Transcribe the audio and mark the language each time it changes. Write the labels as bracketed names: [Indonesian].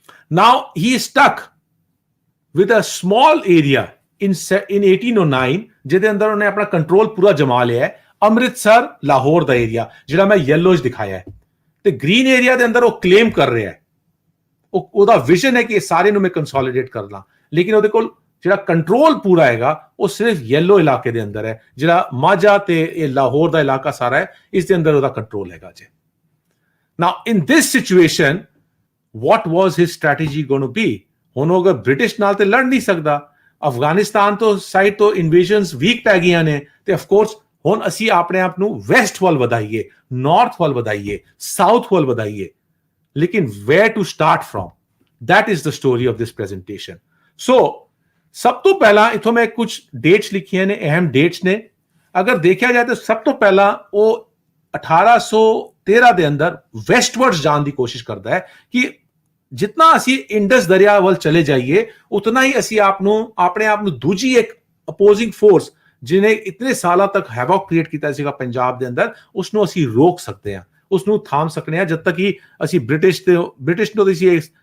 [English] Now he is stuck with a small area in 1809 [Punjabi] ਜਿਹਦੇ ਅੰਦਰ ਉਹਨੇ ਆਪਣਾ ਕੰਟਰੋਲ ਪੂਰਾ ਜਮਾ ਲਿਆ ਹੈ, ਅੰਮ੍ਰਿਤਸਰ ਲਾਹੌਰ ਦਾ ਏਰੀਆ ਜਿਹੜਾ ਮੈਂ ਯੈਲੋ 'ਚ ਦਿਖਾਇਆ ਹੈ, ਤੇ ਗ੍ਰੀਨ ਏਰੀਆ ਦੇ ਅੰਦਰ ਉਹ ਕਲੇਮ ਕਰ ਰਿਹਾ ਹੈ, ਉਹਦਾ ਵਿਜ਼ਨ ਹੈ ਕਿ ਇਹ ਸਾਰੇ ਨੂੰ ਮੈਂ ਕੰਸੋਲੀਡੇਟ ਕਰ ਲਾਂ, ਲੇਕਿਨ ਉਹਦੇ ਕੋਲ ਜਿਹੜਾ ਕੰਟਰੋਲ ਪੂਰਾ ਹੈਗਾ ਉਹ ਸਿਰਫ ਯੈਲੋ ਇਲਾਕੇ ਦੇ ਅੰਦਰ ਹੈ, ਜਿਹੜਾ ਮਾਝਾ ਤੇ ਇਹ ਲਾਹੌਰ ਦਾ ਇਲਾਕਾ ਸਾਰਾ ਹੈ, ਇਸ ਦੇ ਅੰਦਰ ਉਹਦਾ ਕੰਟਰੋਲ ਹੈਗਾ ਜੀ। [English] Now in this situation what was his strategy going to be? [Punjabi] ਹੁਣ ਉਹ ਅਗਰ ਬ੍ਰਿਟਿਸ਼ ਨਾਲ ਤੇ ਲੜ ਨਹੀਂ ਸਕਦਾ, ਅਫਗਾਨਿਸਤਾਨ ਤੋਂ ਸਾਈਡ ਤੋਂ ਇਨਵੇਜ਼ਨਸ ਵੀਕ ਪੈ ਗਈਆਂ ਨੇ, ਤੇ ਆਫ ਕੋਰਸ ਹੁਣ ਅਸੀਂ ਆਪਣੇ ਆਪ ਨੂੰ ਵੈਸਟ ਵੱਲ ਵਧਾਈਏ, ਨਾਰਥ ਵੱਲ ਵਧਾਈਏ, ਸਾਊਥ ਵੱਲ ਵਧਾਈਏ, ਲੇਕਿਨ [English] where to start from? That is the story of this presentation. [Punjabi] So ਸਭ ਤੋਂ ਪਹਿਲਾਂ ਇਥੋਂ ਮੈਂ ਕੁਝ ਡੇਟਸ ਲਿਖੀਆਂ ਨੇ, ਅਹਿਮ ਡੇਟਸ ਨੇ। ਅਗਰ ਦੇਖਿਆ ਜਾਏ ਤਾਂ ਸਭ ਤੋਂ ਪਹਿਲਾਂ ਉਹ 1813 ਦੇ ਅੰਦਰ ਵੈਸਟਵਰਡਸ ਜਾਣ ਦੀ ਕੋਸ਼ਿਸ਼ ਕਰਦਾ ਹੈ ਕਿ ਜਿੰਨਾ ਅਸੀਂ ਇੰਡਸ ਦਰਿਆ ਵੱਲ ਚਲੇ ਜਾਈਏ ਉਤਨਾ ਹੀ ਅਸੀਂ ਆਪਣੇ ਆਪ ਨੂੰ ਦੂਜੀ ਇੱਕ ਅਪੋਜ਼ਿੰਗ ਫੋਰਸ ਜਿਹਨੇ ਇਤਨੇ ਸਾਲਾਂ ਤੱਕ ਹੈਵੋਕ ਕ੍ਰੀਏਟ ਕੀਤਾ ਸੀਗਾ ਪੰਜਾਬ ਦੇ ਅੰਦਰ, ਉਸ ਨੂੰ ਅਸੀਂ ਰੋਕ ਸਕਦੇ ਹਾਂ, ਉਸ ਨੂੰ ਥਾਮ ਸਕਦੇ ਹਾਂ, ਜਦ ਤੱਕ ਕਿ ਅਸੀਂ ਬ੍ਰਿਟਿਸ਼ ਨੂੰ ਅਸੀਂ ਇਹ